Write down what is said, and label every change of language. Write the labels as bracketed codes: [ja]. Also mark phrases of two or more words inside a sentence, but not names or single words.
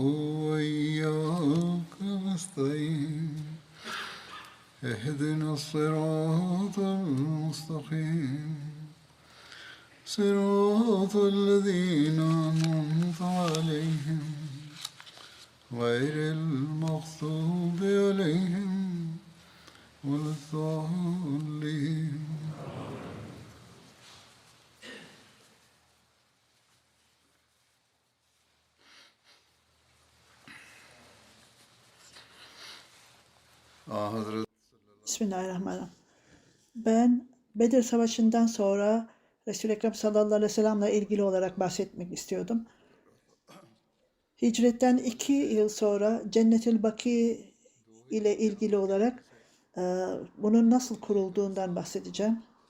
[ar] وإياك نستعين اهدنا الصراط المستقيم صراط الذين أنعمت عليهم غير المغضوب عليهم ولا الضالين. بسم الله الرحمن الرحيم. [tr] Ben Bedir Savaşı'ndan sonra Resul-i Ekrem [ar] صلى الله عليه وسلم'le [tr] ilgili olarak bahsetmek istiyordum. Hicretten 2 yıl sonra Cennetül Baki ile ilgili olarak bunun nasıl kurulduğundan bahsedeceğim.